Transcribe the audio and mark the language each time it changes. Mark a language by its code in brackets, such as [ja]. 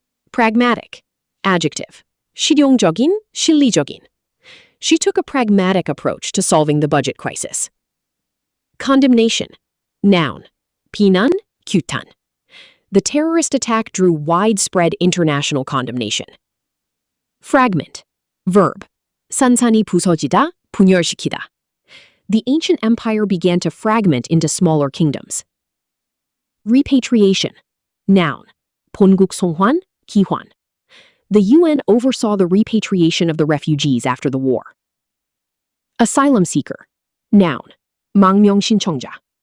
[en] Pragmatic. Adjective. [ko] 실용적인, 실리적인. [en] She took a pragmatic approach to solving the budget crisis. Condemnation. Noun. [ko] 비난, 규탄. [en] The terrorist attack drew widespread international condemnation. Fragment. Verb. [ko] 산산이 부서지다, 분열시키다. [en] The ancient empire began to fragment into smaller kingdoms. Repatriation. Noun. [ko] 본국 송환, 귀환. [en] The UN oversaw the repatriation of the refugees after the war. Asylum seeker. Noun. [ko] 망명 신청자.